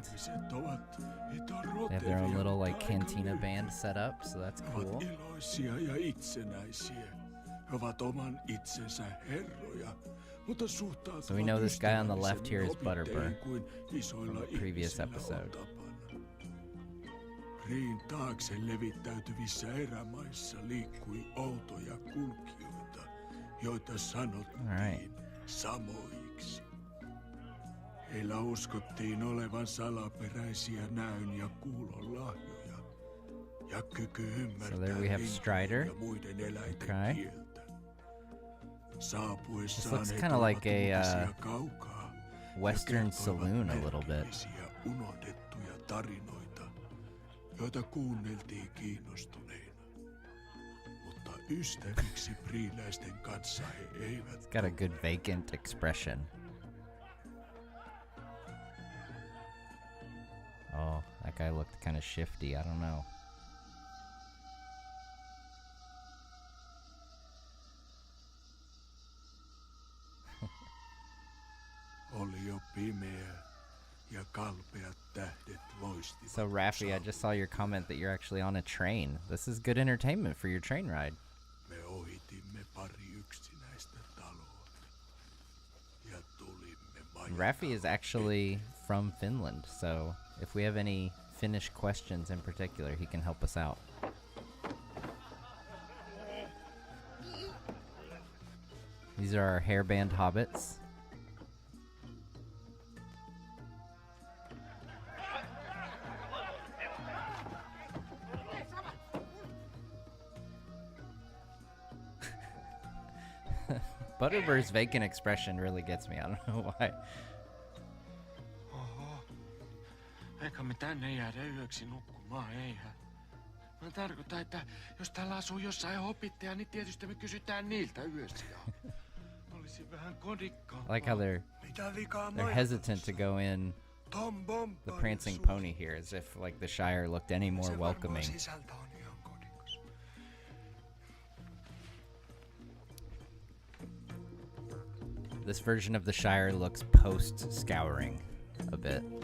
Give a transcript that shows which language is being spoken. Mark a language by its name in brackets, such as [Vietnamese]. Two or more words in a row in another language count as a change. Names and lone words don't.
[English] They have their own little like cantina band set up, so that's cool. So we know this guy on the left here is Butterbur from the previous episode. [Finnish] Riin taakse levittäytyvissä erämaissa liikkui outoja kulkijoita, joita sanottiin samoiksi. Heillä uskottiin olevan salaperäisiä näön ja kuulon lahjoja ja kyky ymmärtää lintujen ja muiden eläinten kieltä. Saapuessaan he tuovat uutisia kaukaa [English] Western saloon a little bit. [Finnish] Unohdettuja tarinoita, joita kuunneltiin kiinnostuneina. Mutta ystäviksi priiläisten kanssa he eivät. [English] It's got a good vacant expression. Oh, that guy looked kind of shifty. I don't know. [Finnish] Oli jo pimeä ja kalpeat tähdet loistivat. [English] So Raffi, I just saw your comment that you're actually on a train. This is good entertainment for your train ride. [Finnish] Me ohitimme pari yksinäistä taloa ja tulimme [English] Raffi is actually from Finland, so if we have any Finnish questions in particular, he can help us out. These are our hairband hobbits. Butterbur's vacant expression really gets me. I don't know why. [Finnish] Oho. Eikä me tänne jäädä yöksi nukkumaan, eihän. Mä tarkoitan, että jos täällä asuu jossain hobbitteja, niin tietysti me kysytään niiltä yösiä. Olisi vähän kodikkaa. [English] I like how they're hesitant to go in the prancing pony here, as if like the Shire looked any more welcoming. This version of the Shire looks post-scouring a bit.